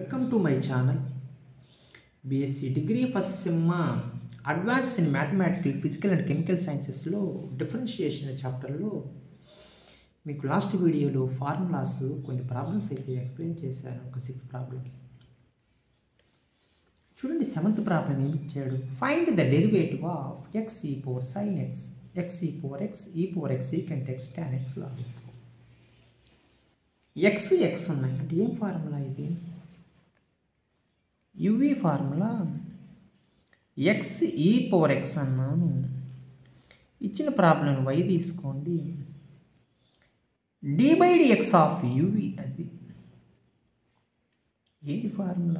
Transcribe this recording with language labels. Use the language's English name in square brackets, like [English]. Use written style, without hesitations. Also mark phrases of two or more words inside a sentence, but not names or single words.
[English] Welcome to my channel. BSc degree first sem advanced in mathematical, physical and chemical sciences [Telugu] లో డిఫరెన్షియేషన్ చాప్టర్లో మీకు లాస్ట్ వీడియోలో ఫార్ములాస్ కొన్ని ప్రాబ్లమ్స్ అయితే ఎక్స్ప్లెయిన్ చేశాను. ఒక 6 ప్రాబ్లమ్స్ చూడండి. [English] 7th [Telugu] ప్రాబ్లం ఏమి ఇచ్చాడు? [English] find the derivative of x e power sin x, x e power x, e power x secant x tan x log x. [Telugu] x ఉన్నాయి అంటే ఏం ఫార్ములా ఇది? uv ఫార్ములా. x e పవర్ x అన్నాను. ఇచ్చిన ప్రాబ్లం y తీసుకోండి. [English] d by dx of uv, [Telugu] అది ఏంటి ఫార్ములా?